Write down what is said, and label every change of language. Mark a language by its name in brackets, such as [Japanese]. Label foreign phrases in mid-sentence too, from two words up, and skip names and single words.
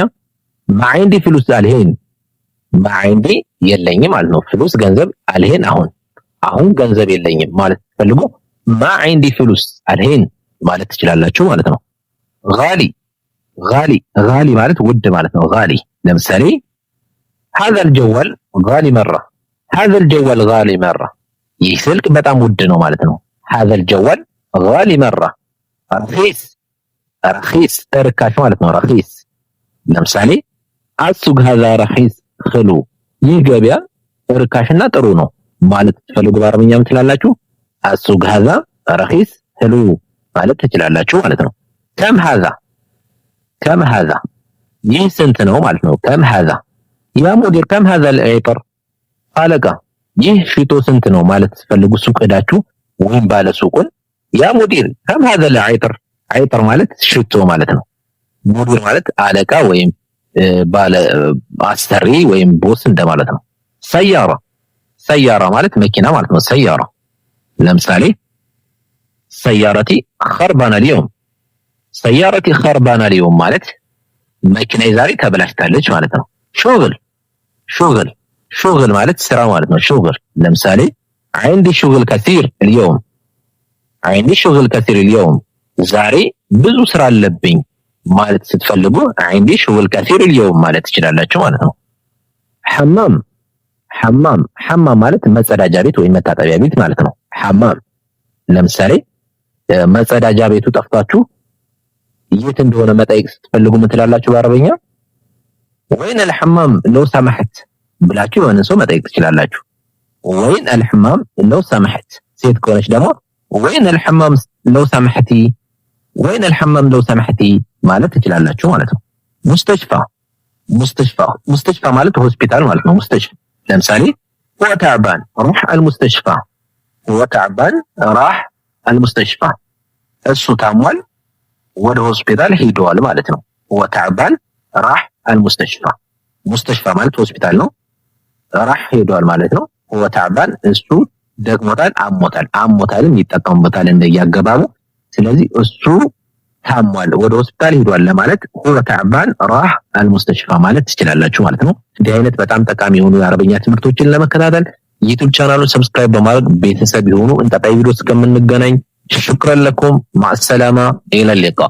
[Arabic] ما عندي فلوس الحين [Amharic] ማዒንዲ የለኝም ማለት ነው። ፍሉስ ገንዘብ አልሄን አሁን ገንዘብ የለኝም ማለት ሲፈልጉ [Arabic] ما عندي فلوس الحين [Amharic] ማለት ትችላላችሁ ማለት ነው። [Arabic] غالي غالي غالي [Amharic] ማለት ውድ ማለት ነው። ጋሊ ለምሳሌ [Arabic] هذا الجوال غالي مرة هذا الجوال غالي مرة [Amharic] ይህ ስልክ በጣም ውድ ነው ማለት ነው። [Arabic] هذا الجوال غالي مرة رخيص رخيص [Amharic] እርካሽ ማለት ነው። رخيص ለምሳሌ አሱቅ [Arabic] هذا رخيص خلو [Amharic] ይህ ገበያ እርካሽና ጥሩ ነው ማለት ትፈልጉ በአረብኛም ትላላችሁ። አሱቅ [Arabic] هذا رخيص خلو [Amharic] ማለት ትችላላችሁ ማለት ነው። [Arabic] كم هذا كم هذا [Amharic] ይህ ስንት ነው ማለት ነው። [Arabic] كم هذا يا مدير كم هذا العطر [Amharic] አለቃ ይህ ሽቶ ስንት ነው ማለት ትፈልጉ ሱቅ ሄዳችሁ ወይም ባለ ሱቁን [Arabic] يا مدير كم هذا العطر [Amharic] عطر ማለት ሽቶ ማለት ነው። ሙዲር ማለት አለቃ ወይም ባለ አሰሪ ወይም ቦስ እንደማለት ነው። [Arabic] سيارة سيارة [Amharic] ማለት መኪና ማለት ነው። ሰያራ ለምሳሌ [Arabic] ሰያረቲ خربانة اليوم ሰያረቲ خربانة اليوم [Amharic] ማለት መኪና ዛሬ ተበላሽታለች ማለት ነው። [Arabic] شغل شغل شغل ማለት [Amharic] ስራ ማለት ነው። ሹግል ለምሳሌ [Arabic] عندي شغل كثير اليوم عندي شغل كثير اليوم [Amharic] ዛሬ ብዙ ስራ አለብኝ ማለት ስትፈልጉ [Arabic] عندي شغل كثير اليوم [Amharic] ማለት ትችላላችሁ ማለት ነው። [Arabic] حمام حمام حمام [Amharic] ማለት መጸዳጃ ቤት ወይም መታጠቢያ ቤት ማለት ነው። ሐማም ለምሳሌ መጸዳጃ ቤቱ ጠፍቷችሁ የት እንደሆነ መጠየቅ ስትፈልጉ ምን ትላላችሁ በአረበኛ? [Arabic] ወይን الحمام لو سمحت [Amharic] ብላችሁ የሆነ ሰው መጠየቅ ትችላላችሁ። [Arabic] ወይን الحمام لو سمحت [Amharic] ሴት ከሆነች ደግሞ [Arabic] ወይን الحمام لو سمحتي ወይን الحمام لو سمحتي [Amharic] ማለት ትችላላችሁ ማለት [Arabic] ነው። ሙስተሽፋ ሙስተሽፋ ሙስተሽፋ ማለት ሆስፒታል ማለት ነው። ሙስተሽፋ ለምሳሌ هو تعبان روح المستشفى هو تعبان راح المستشفى እሱ ታሟል [Amharic] ወደ ሆስፒታል ሄዷል ማለት ነው። [Arabic] هو تعبان راح المستشفى [Amharic] مستشفى ማለት ሆስፒታል ነው። راح ሄዷል ማለት ነው። [Arabic] هو تعبان [Amharic] እሱ ደግሞታል አሞታልም ይጠቀሙበታል እንደያገባቡ። ስለዚህ እሱ ታሟል ወደ ሆስፒታል ሄዷል ለማለት [Arabic] هو تعبان راح المستشفى [Amharic] ማለት ትችላላችሁ ማለት ነው። እንዲህ አይነት በጣም ጠቃሚ የሆኑ የአረበኛ ትምህርቶችን ለመከታተል ዩቲዩብ ቻናሉን ሰብስክራይብ በማድረግ ቤተሰብ ይሁኑ። እንቀጣይ ቪዲዮ እስከምንገናኝ [Arabic] شكرا لكم مع السلامة إلى اللقاء.